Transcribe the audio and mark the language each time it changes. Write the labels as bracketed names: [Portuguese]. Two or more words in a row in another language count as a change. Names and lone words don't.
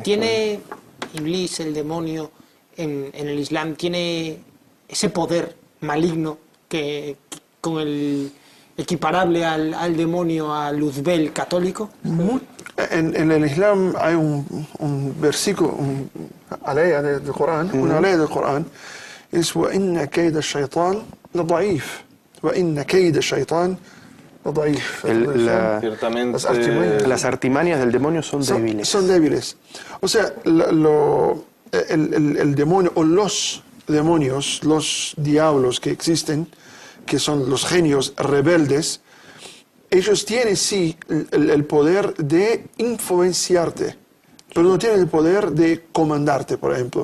[Spanish] ¿Tiene Iblis, el demonio, en el Islam, tiene ese poder maligno que con el equiparable al demonio, al Luzbel católico? En el Islam hay un versículo, una ley del Corán, es [Arabic] وَإِنَّ كَيْدَ الشَّيْطَانِ لَضَعِيفٌ وَإِنَّ كَيْدَ الشَّيْطَانِ لَضَعِيفٌ. [Spanish] Ciertamente, Las artimañas Las artimañas del demonio son débiles. Son débiles. O sea, el demonio o los demonios, los diablos que existen, que son los genios rebeldes, ellos tienen sí el poder de influenciarte, pero no tienen el poder de comandarte, por ejemplo.